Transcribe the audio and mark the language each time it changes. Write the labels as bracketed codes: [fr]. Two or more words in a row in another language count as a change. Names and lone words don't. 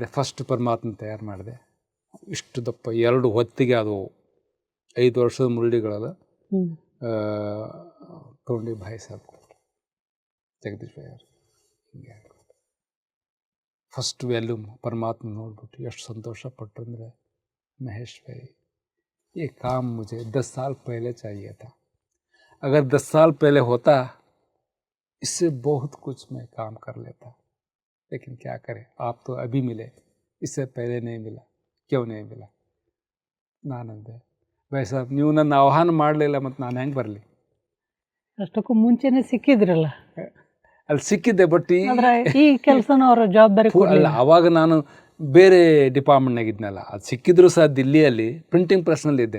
[kn] ಫಸ್ಟ್ ಪರಮಾತ್ಮ ತಯಾರು ಮಾಡಿದೆ. ಇಷ್ಟು ದಪ್ಪ 2 ಹೊತ್ತಿಗೆ ಅದು 5 ವರ್ಷದ ಮುರಳಿಗಳಲ್ಲ ತೊಗೊಂಡು [hi] भाई साहब [kn] ಜಗದೀಶ್ ಭಾಯಿ ಅವರು ಹಿಂಗೆ ಫಸ್ಟ್ ವ್ಯಾಲ್ಯೂಮ್ ಪರಮಾತ್ಮ ನೋಡ್ಬಿಟ್ಟು ಎಷ್ಟು ಸಂತೋಷ ಪಟ್ಟರು ಅಂದರೆ, [hi] महेश भाई ये काम मुझे 10 साल पहले चाहिए था, अगर 10 साल पहले होता इससे बहुत कुछ मैं काम कर लेता, लेकिन क्या करें, आप तो अभी मिले, इससे पहले नहीं मिला, क्यों नहीं मिला? [kn] ನಾನಂದೆ, [hi] भाई साहब [kn] ನೀವು ನನ್ನ ಆಹ್ವಾನ ಮಾಡಲಿಲ್ಲ, ಮತ್ತು ನಾನು ಹೆಂಗೆ ಬರಲಿ? ಅಷ್ಟಕ್ಕೂ ಮುಂಚೆನೇ ಸಿಕ್ಕಿದ್ರಲ್ಲ ಅಲ್ಲಿ ಸಿಕ್ಕಿದ್ದೆ. ಬಟ್ ಈ ಕೆಲಸನ ಅವರ ಜವಾಬ್ದಾರಿ ಅಲ್ಲ, ಆವಾಗ ನಾನು ಬೇರೆ ಡಿಪಾರ್ಟ್ಮೆಂಟ್ನಾಗ ಇದ್ನಲ್ಲ, ಅದು ಸಿಕ್ಕಿದ್ರು ಸಹ ದಿಲ್ಲಿಯಲ್ಲಿ ಪ್ರಿಂಟಿಂಗ್ ಪ್ರೆಸ್ನಲ್ಲಿ ಇದ್ದೆ.